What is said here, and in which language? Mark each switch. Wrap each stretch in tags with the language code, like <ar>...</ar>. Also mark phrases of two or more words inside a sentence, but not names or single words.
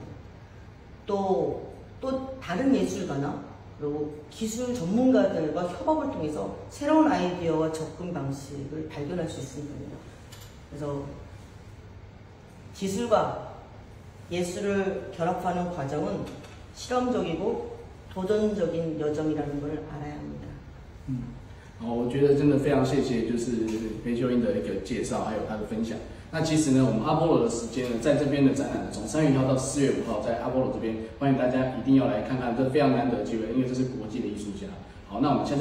<ko>또 다른 예술가나 그리고 기술 전문가들과 협업을 통해서 새로운 아이디어와 접근 방식을 발견할 수 있으니까요. 그래서 기술과 예술을 결합하는 과정은 실험적이고 도전적인 여정이라는 걸 알아야 합니다.</ko> <zh>好，我觉得真的非常谢谢，就是裴秀英的一个介绍，还有她的分享。那其实呢，我们阿波罗的时间呢，在这边的展览呢，从3月1号到4月5号，在阿波罗这边，欢迎大家一定要来看看，这非常难得的机会，因为这是国际的艺术家。好，那我们下次再见喽，拜拜。</zh>